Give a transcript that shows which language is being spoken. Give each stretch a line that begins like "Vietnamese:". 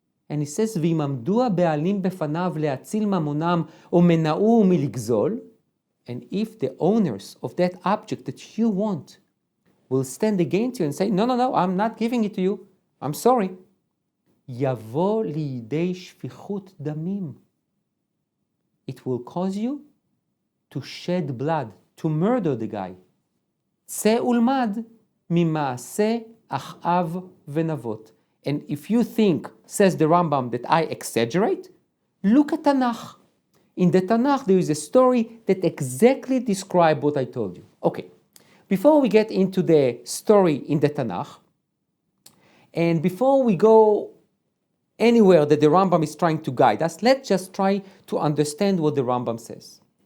English: And he says,
Hebrew: ואם עמדו הבעלים בפניו להציל ממונם או מנעו מלגזול,
English: and if the owners of that object that you want will stand against you and say, no, I'm not giving it to you, I'm sorry,
Hebrew: יבוא לידי שפיכות דמים.
English: It will cause you to shed blood, to murder the guy.
Hebrew: צא ולמד ממעשה אחאב ונבות.
English: And if you think, says the Rambam, that I exaggerate, look at Tanakh. In the Tanakh, there is a story that exactly describes what I told you. Okay, before we get into the story in the Tanakh, and before we go anywhere that the Rambam is trying to guide us, let's just try to understand what the Rambam says.